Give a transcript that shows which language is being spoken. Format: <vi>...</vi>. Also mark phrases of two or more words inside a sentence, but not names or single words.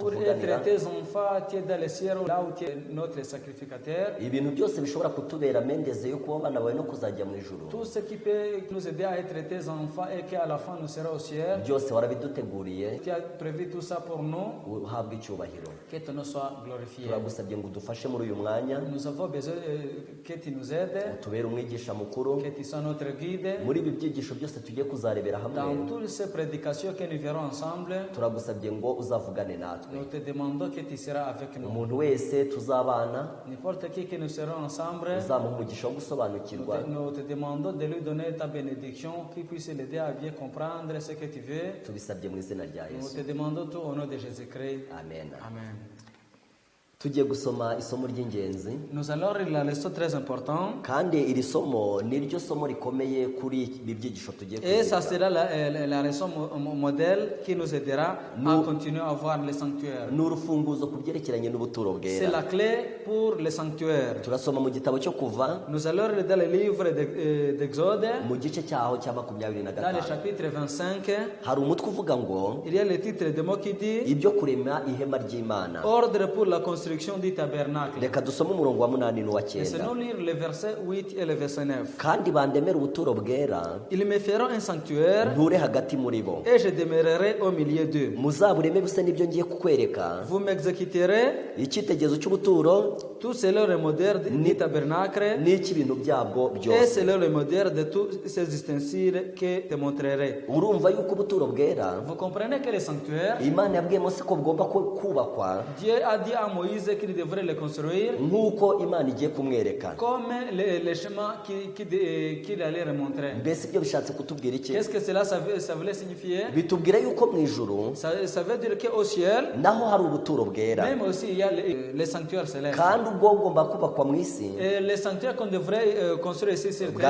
<fr>Pour</fr> <rw>tuvuganira.</rw> <fr>être tes enfants, tu es dans le ciel, là où tu es notre sacrificateur.</fr> <rw>Ibintu byose bishobora kutubera mendeze yo kuba abana bawe no kuzajya mu ijuru,</rw> <fr>Tout ce qui peut nous aider à être tes enfants et qu'à la fin nous serons au ciel.</fr> <rw>byose warabiduteguriye.</rw> <fr>Tu as prévu tout ça pour nous.</fr> <rw>Uhabwe icyubahiro.</rw> <fr>Que ton nom soit glorifié.</fr> <rw>Turagusabye ngo udufashe muri uyu mwanya,</rw> <fr>Nous avons besoin que tu nous aides,</fr> <rw>utubere umwigisha mukuru</rw> <fr>que tu sois notre guide.</fr> <rw>muri ibi byigisho byose tugiye kuzarebera</rw> <fr>Dans</fr> <rw>hamwe.</rw> <fr>toutes ces prédications que nous verrons ensemble,</fr> <rw>Turagusabye ngo uzavugane natwe.</rw> <fr>nous te demandons que tu seras avec nous.</fr> <rw>Umuntu wese tuzabana</rw> <fr>N'importe qui que nous serons ensemble,</fr> <rw>uzamuha umugisha wo gusobanukirwa,</rw> <fr>nous te demandons de lui donner ta bénédiction, qui puisse l'aider à bien comprendre ce que tu veux.</fr> <rw>tubisabye mu izina rya</rw> <fr>Nous</fr> <rw>Yesu,</rw> <fr>te demandons tout au nom de Jésus-Christ.</fr> <rw>amen.</rw> <fr>Amen.</fr> <rw>Tugiye gusoma isomo ry'ingenzi,</rw> <fr>Nous allons lire la leçon très importante.</fr> <rw>kandi iri somo ni ryo somo rikomeye kuri ibi byigisho tugiye</rw> <fr>Et ça</fr> <rw>kuziga.</rw> <fr>sera la leçon modèle qui nous aidera à continuer à voir le sanctuaire.</fr> <rw>Ni urufunguzo ku byerekeranye n'ubuturo</rw> <fr>C'est</fr> <rw>bwera.</rw> <fr>la clé pour le sanctuaire.</fr> <rw>Turasoma mu gitabo cyo kuva</rw> <fr>Nous allons lire dans le livre d'Exode,</fr> <rw>mu gice cyaho cya 25.</rw> <fr>dans le chapitre 25.</fr> <rw>Hari umutwe uvuga ngo</rw> <fr>Il y a le titre de mot qui dit</fr> <rw>ibyo kurema ihema ry'Imana.</rw> <fr>Ordre pour la construction du tabernacle.</fr> <rw>Reka dusome umurongo wa 8 n'uwa 9.</rw> <fr>Laissez-nous lire le verset 8 et le verset 9.</fr> <rw>Kandi bandemera ubuturo bwera,</rw> <fr>Ils me feront un sanctuaire</fr> <rw>nture hagati muri bo,</rw> <fr>et je demeurerai au milieu d'eux.</fr> <rw>muzabureme bisa n'ibyo ngiye kukwereka.</rw> <fr>Vous m'exécuterez</fr> <rw>Icyitegerezo cy'ubuturo</rw> <fr>tout selon le modèle du tabernacle</fr> <rw>n'icy'ibintu byabwo</rw> <fr>et</fr> <rw>byose.</rw> <fr>selon le modèle de tous ces ustensiles que te montrerai.</fr> <rw>Urumva yuko ubuturo bwera</rw> <fr>Vous comprenez que le sanctuaire,</fr> <rw>Imana yabwiye Mose ko bugomba kubakwa</rw> <fr>Dieu a dit à Moïse qu'il devrait le construire</fr> <rw>nk'uko Imana igiye kumwereka.</rw> <fr>comme le chemin qu'il allait remontrer.</fr> <rw>Mbese ibyo bishatse kutubwira iki?</rw> <fr>Qu'est-ce que cela ça voulait signifier?</fr> <rw>Bitubwira yuko mu ijuru</rw> <fr>Ça veut dire qu'au ciel,</fr> <rw>naho hari ubuturo bwera,</rw> <fr>même aussi il y a le sanctuaire céleste.</fr> <rw>kandi nubwo ngomba kubakwa mu isi</rw> <fr>Et le sanctuaire qu'on devrait construire ici sur terre</fr>